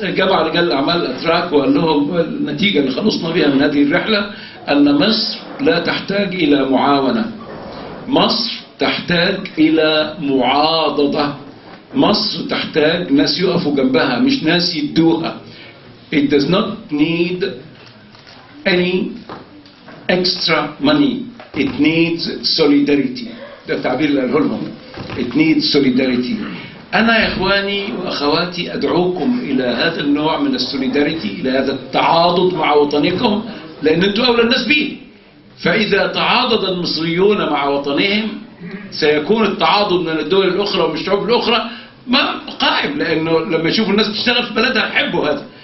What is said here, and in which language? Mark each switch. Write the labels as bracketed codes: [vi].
[ar] جمع رجال الأعمال الأتراك وقال لهم النتيجة اللي خلصنا بها من هذه الرحلة أن مصر لا تحتاج إلى معاونة، مصر تحتاج إلى معاضدة، مصر تحتاج ناس يقفوا جنبها مش ناس يدوها. [en] It does not need any extra money, it needs solidarity. [ar] ده التعبير اللي قاله لهم. [en] It needs solidarity. [ar] أنا يا إخواني وأخواتي أدعوكم إلى هذا النوع من السوليداريتي، إلى هذا التعاضد مع وطنكم، لأن أنتم أولى الناس به. فإذا تعاضد المصريون مع وطنهم سيكون التعاضد من الدول الأخرى ومن الشعوب الأخرى ما قائم، لأنه لما يشوفوا الناس تشتغل في بلدها يحبوا هذا.